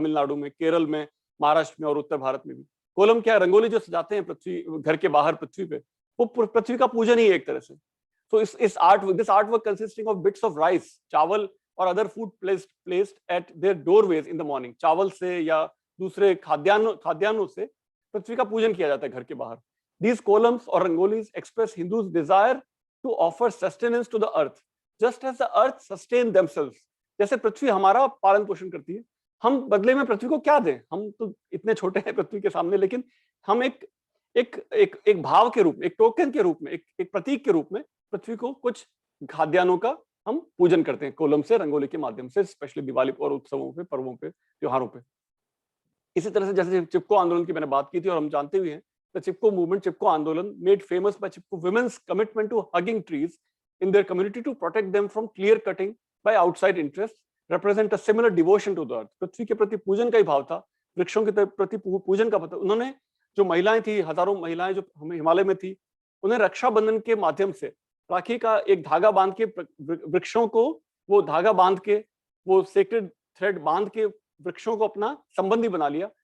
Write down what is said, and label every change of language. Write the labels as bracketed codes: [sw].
[hi] तमिलनाडु में, केरल में, महाराष्ट्र में और उत्तर भारत में भी कोलम क्या, रंगोली जो सजाते हैं पृथ्वी, घर के बाहर पृथ्वी पे, वो पृथ्वी का पूजन ही एक तरह से। [en] तो this artwork consisting of bits of rice, चावल और other food placed at their doorways in the morning. [hi] चावल से या दूसरे खाद्यान्नों से पृथ्वी का पूजन किया जाता है घर के बाहर। [en] These columns or rangolis express Hindus' desire to offer sustenance to the earth, just as the earth sustain themselves. [hi] जैसे पृथ्वी हमारा पालन पोषण करती है, हम बदले में पृथ्वी को क्या दें? हम तो इतने छोटे हैं पृथ्वी के सामने, लेकिन हम एक भाव के रूप में, एक टोकन के रूप में, एक प्रतीक के रूप में पृथ्वी को कुछ खाद्यान्नों का हम पूजन करते हैं कोलम से, रंगोली के माध्यम से, स्पेशली दिवाली और उत्सवों पे, पर्वों पे, त्योहारों पे। इसी तरह से जैसे चिपको आंदोलन की मैंने बात की थी, और हम जानते हुए हैं [en] the Chipko movement, Chipko Andolan, made famous by Chipko women's commitment to hugging trees in their community to protect them from clear cutting by outside interests, represent a similar devotion to the earth. [hi] पृथ्वी के प्रति पूजन का ही भाव था, वृक्षों के प्रति पूजन का भाव था। उन्होंने, जो महिलाएं थी, हजारों महिलाएं जो हिमालय में थी, उन्हें रक्षाबंधन के माध्यम से राखी का एक धागा बांध के, वृक्षों को वो धागा बांध के, वो सेक्रेड थ्रेड बांध के वृक्षों को अपना संबंधी बना लिया।